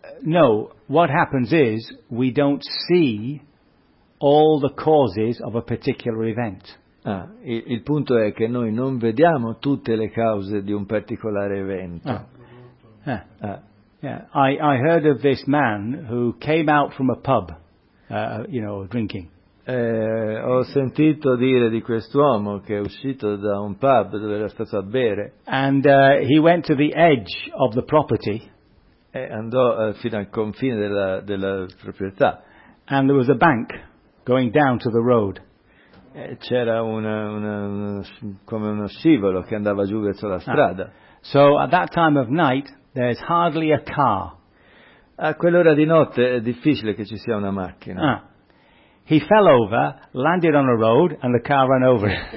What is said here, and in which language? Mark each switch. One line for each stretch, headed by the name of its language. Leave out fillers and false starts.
English: No, what happens is we don't see all the causes of a particular event.
Italian: Ah, il punto è che noi non vediamo tutte le cause di un particolare evento.
English: I heard of this man who came out from a pub, drinking.
Italian: Ho sentito dire di quest'uomo che è uscito da un pub dove era stato a bere.
English: And he went to the edge of the property.
Italian: E andò fino al confine della proprietà.
English: And there was a bank going down to the road.
Italian: C'era uno scivolo che andava giù verso la strada.
English: So at that time of night there's hardly a car.
Italian: A quell'ora di notte è difficile che ci sia una macchina.
English: He fell over, landed on a road, and the car ran over